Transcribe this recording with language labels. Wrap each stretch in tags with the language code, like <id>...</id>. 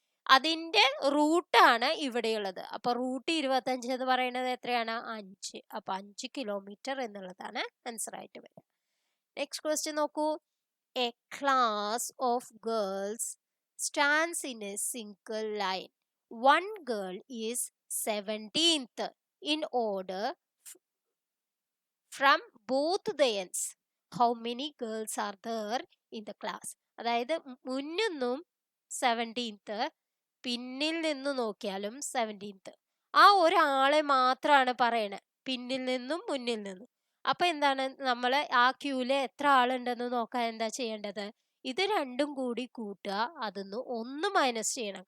<ml>അതിന്റെ റൂട്ടാണ് ഇവിടെയുള്ളത്. അപ്പൊ റൂട്ട് 25 എന്ന് പറയുന്നത് എത്രയാണ്? 5. അപ്പൊ 5 കിലോമീറ്റർ എന്നുള്ളതാണ് ആൻസർ ആയിട്ട് വരിക. നെക്സ്റ്റ് ക്വസ്റ്റ്യൻ നോക്കൂ.</ml> <en>A class of girls stands in a single line. One girl is 17th in order from both the ends. How many girls are there in the class?</en> <ml>അതായത് മുന്നിന്നും 17th, പിന്നിൽ നിന്ന് നോക്കിയാലും 17th. ആ ഒരാളെ മാത്രമാണ് പറയണേ, പിന്നിൽ നിന്നും മുന്നിൽ നിന്നും. അപ്പൊ എന്താണ്, നമ്മൾ ആ ക്യൂല് എത്ര ആളുണ്ടെന്ന് നോക്കാൻ എന്താ ചെയ്യേണ്ടത്? ഇത് രണ്ടും കൂടി കൂട്ടുക, അതിന്ന് 1 മൈനസ് ചെയ്യണം.</ml>